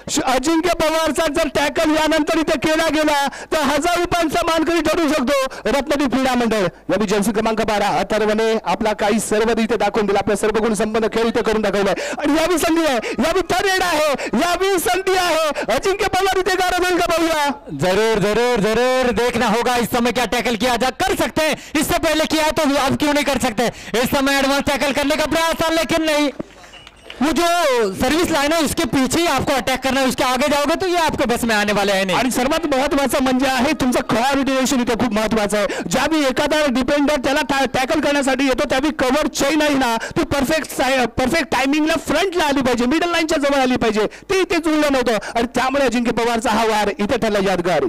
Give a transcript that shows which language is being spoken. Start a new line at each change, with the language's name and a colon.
Marathi: अजिंक्य पवारचा जर टॅकल यानंतर इथे केला गेला तर 1000 रुपयांचा मानकरी ठरू शकतो रत्नदीप क्रीडा मंडळ। यावी जर्सी क्रमांक 12 अथर्वने आपला काही सर्व इथे दाखवून दिला, आपल्या सर्व गुण संपन्न खेळ इथे करून दाखवलाय आणि यावी संधी आहे, यावी थर्ड रेड आहे, यावी संधी आहे, अजिंक्य पवार इथे गारद होईल का पाहूया।
Hindi: जरूर जरूर जरूर देखना होगा इस समय क्या टैकल किया जा कर सकते हैं, इससे पहले किया तो अब क्यों नहीं कर सकते। इस समय एडवांस टैकल करने का प्रयास था लेकिन नहीं, वो जो सर्विस लाइन है उसके पीछे ही आपको अटैक करना है, उसके आगे जाओगे तो ये आपके बस में आने वाले हैं नहीं।
Marathi: आणि सर्वात महत्त्वाचं म्हणजे आहे तुमचं कोऑर्डिनेशन इथे खूप महत्त्वाचं आहे। ज्यावेळी एखादा डिफेंडर त्याला टॅकल करण्यासाठी येतो त्यावेळी कव्हर चेन आहे ना ती परफेक्ट टायमिंगला फ्रंटला आली पाहिजे, मिडल लाईनच्या जवळ आली पाहिजे, ते इथे जुळलं नव्हतं आणि त्यामुळे अजिंक्य पवारचा हा वार इथे ठरला यादगार।